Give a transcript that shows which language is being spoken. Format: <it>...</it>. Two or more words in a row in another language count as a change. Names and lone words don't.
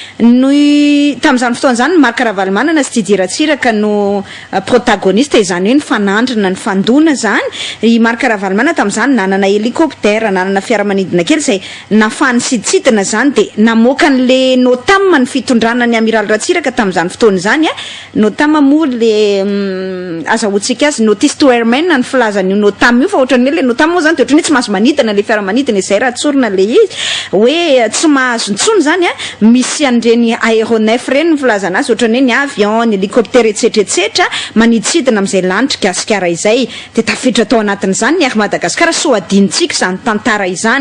<mg>Noy tamin'izany fotoana zany Marc Ravalomanana sy Didier Ratsiraka no protagoniste izany hoe ny fanandrina ny fandona zany. I Marc Ravalomanana tamin'izany nanana hélicoptère, nanana fiaramanidina kely zay nafany siditsidina zany, de namoaka an'le NOTAM ny fitondrana ny amiral Ratsiraka tamin'izany fotoana zany. NOTAM moa le azahoantsika azy</mg> <en>notice to airmen</en> <mg>ny filazan'io NOTAM io, fa ohatran'ny hoe le NOTAM moa zany de ohatran'ny hoe tsy mahazo manidina le fiaramanidina izay raha tsorina le izy hoe tsy mahazo ntsony zany misy an'ireny aéronef reny ny filazana azy, ohatran'ny hoe ny avion, ny hélicoptère etsetera maniditsidina amin'izay lanitra gasikara izay, de tafiditra tao anatin'izany ny Air Madagascar, so adinitsika zany tantara izany.</mg>